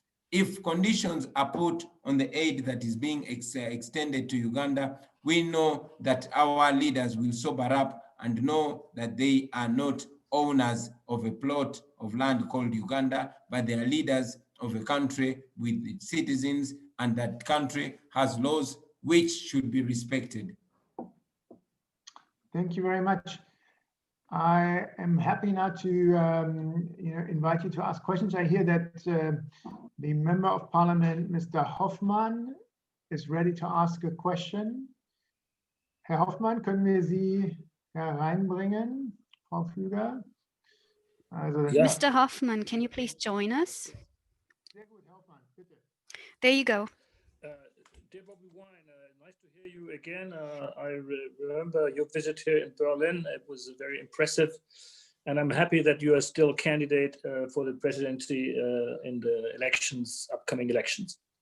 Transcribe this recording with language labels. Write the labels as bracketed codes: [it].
[en] If conditions are put on the aid that is being extended to Uganda, we know that our leaders will sober up and know that they are not owners of a plot of land called Uganda, but they are leaders of a country with its citizens, and that country has laws which should be respected. Thank you very much. I am happy now to invite you to ask questions. I hear that the Member of Parliament, Mr. Hoffmann, is ready to ask a question. [de] Herr Hoffmann, können wir Sie hereinbringen, Frau Pflüger? Also, [en] yeah. Mr. Hoffmann, can you please join us? [de] Sehr gut, Hoffmann, bitte. [en] There you go. Dear Bobi Wine, nice to hear you again. I remember your visit here in Berlin. It was very impressive. And I'm happy that you are still candidate for the presidency in the elections, upcoming elections.